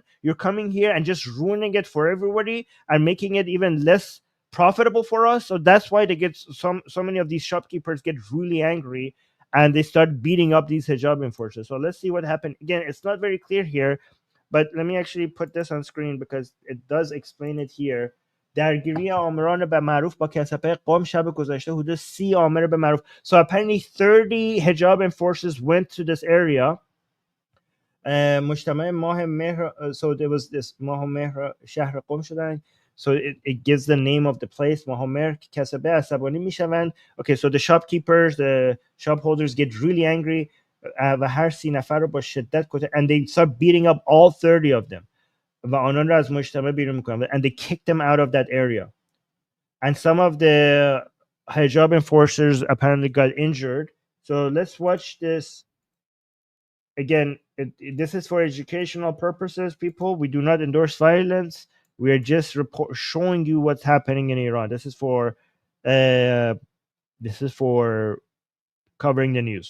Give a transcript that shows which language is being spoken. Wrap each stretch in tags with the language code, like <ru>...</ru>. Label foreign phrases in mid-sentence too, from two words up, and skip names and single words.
<en>You're coming here and just ruining it for everybody and making it even less profitable for us. So that's why they get so many of these shopkeepers get really angry, and they start beating up these hijab enforcers. So let's see what happened. Again, it's not very clear here, but let me actually put this on screen because it does explain it here.</en> <fa>درگیری آمران به معروف با کسبه قم شب گذشته حدود 30 آمر به معروف.</fa> <en>So apparently 30 hijab enforcers went to this area.</en> <fa>مجتمع ماه مهر,</fa> <en>so there was this ماه مهر</en> <fa>شهر قم شدن.</fa> <en>So it gives the name of the place.</en> <fa>ماه مهر کسبه عصبانی میشوند.</fa> <en>Okay, so the shopkeepers, the shop holders get really angry</en> <fa>و هر 30 نفر رو با شدت کتک,</fa> <en>and they start beating up all 30 of them. And they kicked them out of that area. And some of the hijab enforcers apparently got injured. So let's watch this. Again, this is for educational purposes, people. We do not endorse violence. We are just showing you what's happening in Iran. This is for covering the news.</en>